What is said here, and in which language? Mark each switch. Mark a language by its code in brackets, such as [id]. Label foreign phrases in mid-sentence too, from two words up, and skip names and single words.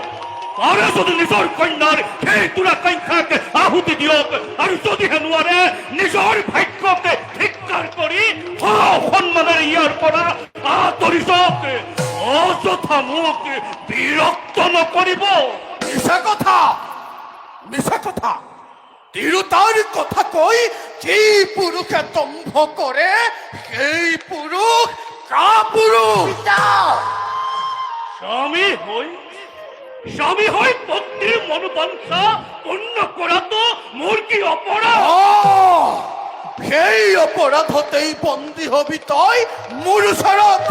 [as] তাৰে যদি নিজৰ কন্যাৰ সেই দুৰাকাঙ্ক্ষাক আহুতি দিয়ক, আৰু যদিহে নোৱাৰে নিজৰ ভাগ্যক ধিক্কাৰ কৰি সন্মানেৰে ইয়াৰ পৰা আঁতৰি যাওক। অযথা মোক বিৰক্ত নকৰিব। মিছা কথা। তিৰোতাৰ কথা কৈ যি পুৰুষে দম্ভ কৰে, সেই পুৰুষ কাপুরুষ পিতা স্বামী হই পত্নীর মনোবাঞ্ছা পূর্ণ করা তো মোর কি অপরাধ? সেই অপরাধ হতেই বন্দী হবি তই মুরুষরত।